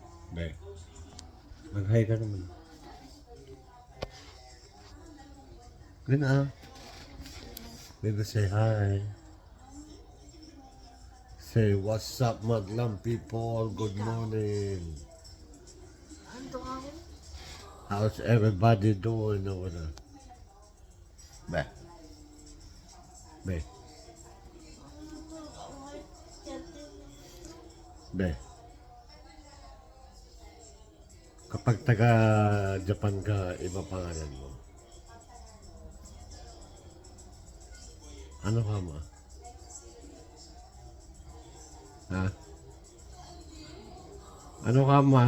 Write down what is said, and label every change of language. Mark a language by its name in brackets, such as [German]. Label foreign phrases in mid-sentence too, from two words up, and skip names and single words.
[Filipino] Be, mag-hi ka naman. Good na. [English] Baby, say hi. Say, what's up, madlang people? Good morning. How's everybody doing over there? [Filipino] Be. Be. Be. Kapag taga-Japan ka, iba pangalan mo. Ano ka mo? Ha? Ano ka ma?